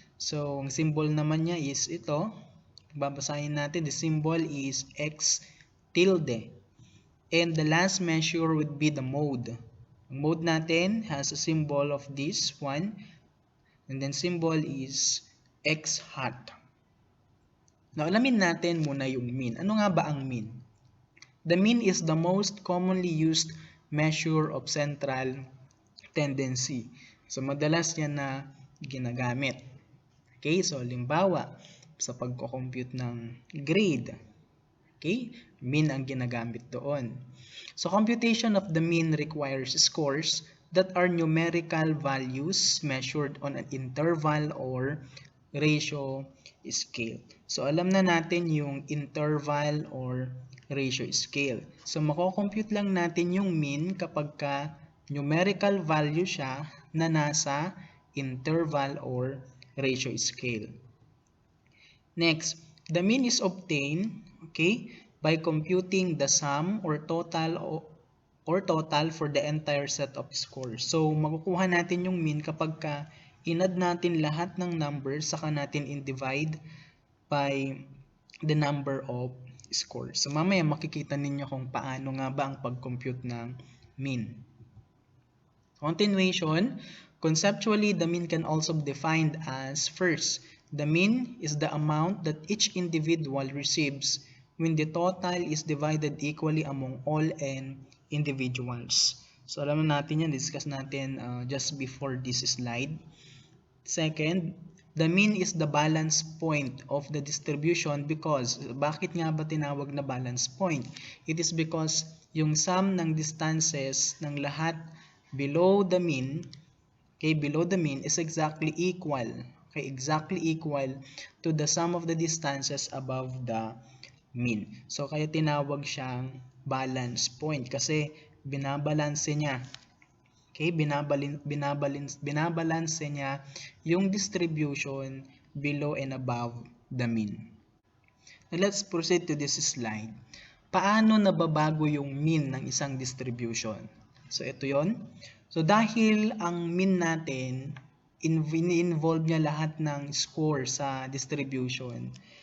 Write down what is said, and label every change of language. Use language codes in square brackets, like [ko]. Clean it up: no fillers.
[tl] So ang symbol naman niya is ito. Babasahin natin, [en] the symbol is X tilde. And the last measure would be the mode. [tl] Ang mode natin [en] has a symbol of this one. And then symbol is X hat. Now, [tl] alamin natin muna yung mean. Ano nga ba ang mean? [en] The mean is the most commonly used measure of central tendency. [tl] So, madalas yan na ginagamit. Okay, so halimbawa, sa pagko-compute ng grade, okay, mean ang ginagamit doon. [en] So, computation of the mean requires scores that are numerical values measured on an interval or ratio scale. [tl] So, alam na natin yung interval or ratio scale. So, mako-compute lang natin yung mean kapag ka numerical value siya na nasa interval or ratio scale. [en] Next, the mean is obtained, okay, by computing the sum or total for the entire set of scores. [tl] So, makukuha natin yung mean kapag ka inad natin lahat ng numbers, saka natin in-divide by the number of scores. So, mamaya makikita ninyo kung paano nga ba ang pag-compute ng mean. [en] Continuation, conceptually, the mean can also be defined as first, the mean is the amount that each individual receives when the total is divided equally among all n individuals. [tl] So alam natin yan, discuss natin [en] just before this slide. Second, the mean is the balance point of the distribution because, [tl] bakit nga ba tinawag na balance point? [en] It is because [tl] yung sum ng distances ng lahat [en] below the mean, okay, below the mean is exactly equal, okay, exactly equal to the sum of the distances above the mean. [tl] So, kaya tinawag siyang balance point kasi binabalanse niya. Okay, binabalanse niya yung distribution [en] below and above the mean. Now, let's proceed to this slide. [tl] Paano nababago yung mean ng isang distribution? So, ito yon. So, dahil ang mean natin, in-involve niya lahat ng score sa distribution.